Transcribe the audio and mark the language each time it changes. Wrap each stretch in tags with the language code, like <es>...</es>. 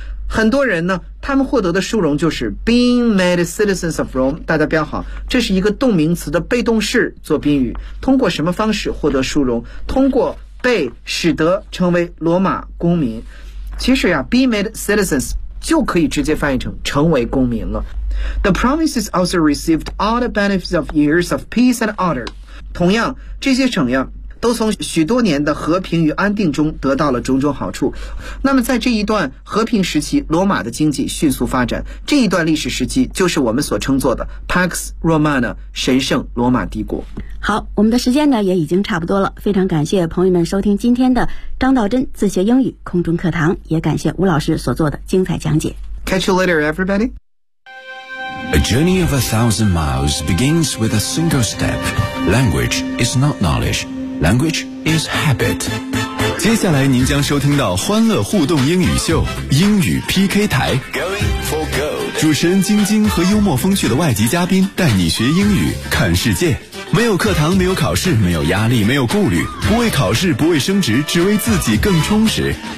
<zh>很多人呢，他们获得的殊荣就是</zh> <en>being made citizens of Rome。</en> <zh>大家标好，这是一个动名词的被动式做宾语，通过什么方式获得殊荣？通过被使得成为罗马公民。其实呀，</zh> <en>be made citizens</en> <zh>就可以直接翻译成成为公民了。</zh> <en>The provinces also received all the benefits of years of peace and order。</en> <zh>同样，这些省呀都从许多年的和平与安定中得到了种种好处。那么在这一段和平时期，罗马的经济迅速发展，这一段历史时期就是我们所称作的 Pax Romana， 神圣罗马帝国。好，我们的时间呢也已经差不多了，非常感谢朋友们收听今天的张道真自学英语空中课堂，也感谢吴老师所做的精彩讲解。</zh> <en>Catch you later everybody。 A journey of 1,000 miles begins with a single step. Language is not knowledgeLanguage is habit.</en> <zh>接下来您将收听到欢乐互动英语秀，英语 PK 台。</zh> <en>Going for gold.</en> <zh>主持人晶晶和幽默风趣的外籍嘉宾带你学英语，看世界。没有课堂，没有考试，没有压力，没有顾虑，不为考试，不为升职，只为自己更充实。</zh>